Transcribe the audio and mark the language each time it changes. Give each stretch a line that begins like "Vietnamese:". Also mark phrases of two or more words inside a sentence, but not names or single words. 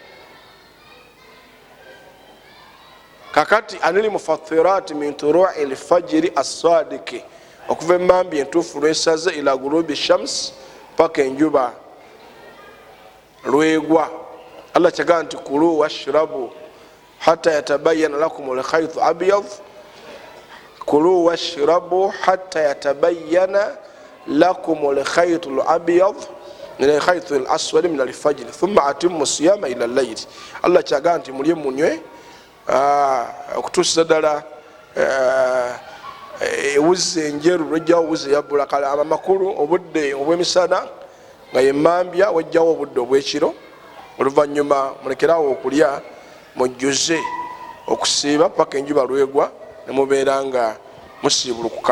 Arabic: Kakati عن المفطرات من طلوع الفجر الصادق,
Ganda: okuva emmambi entuufu lwesaze
Arabic: إلى غروب الشمس,
Ganda: paka enjuba lwegwa. Allah kyagamba nti
Arabic: كلوا واشربوا حتى يتبين لكم الخيط أبيض كلوا واشربوا حتى يتبين لكم الخيط الأبيض من الخيط الأسود من الفجر ثم أتموا الصيام إلى الليل.
Ganda: Allah kyagamba nti mulye munywe okutuusiza ddala ewuzi enjeru lwejjawo ewuzi eyabbula kale amakulu obudde obw'emisana nga yemmambya, wejjawo obudde obw'ekiro. Oluvannyuma mulekerawo okulya, mujjuze okusiiba paka enjuba lwegwa, ne mubeera nga musiibulukuka.